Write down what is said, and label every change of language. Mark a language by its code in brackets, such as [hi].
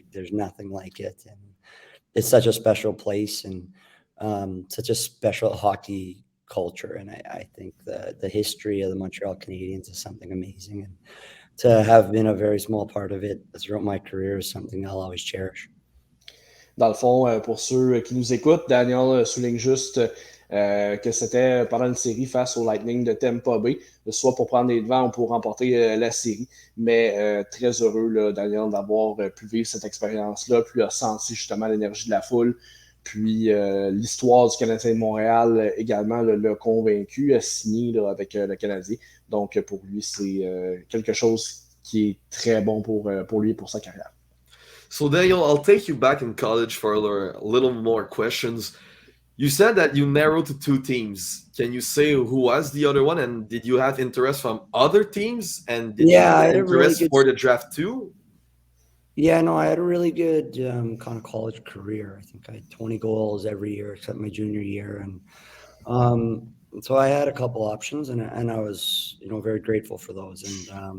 [en] There's nothing like it, and it's such a special place and such a special hockey culture. And I think the history of the Montreal Canadiens is something amazing, and to have been a very small part of it throughout my career is something I'll always cherish. [fr] Dans le fond, pour ceux qui nous écoutent, Daniel souligne juste que c'était pendant une série face au Lightning de Tampa Bay, soit pour prendre les devants ou pour remporter la série. Mais très heureux, là, Daniel, d'avoir pu vivre cette expérience-là, puis a senti justement l'énergie de la foule. Puis l'histoire du Canadien de Montréal également l'a convaincu, a signé là, avec le Canadien. Donc pour lui, c'est quelque chose qui est très bon pour lui et pour sa carrière. [en] So Daniel, I'll take you back in college for a little more questions. You said that you narrowed to 2 teams. Can you say who was the other one, and did you have interest from other teams? And did you have interest for the draft too? Yeah, no, I had a really good kind of college career. I think I had 20 goals every year except my junior year, and so I had a couple options, and I was very grateful for those.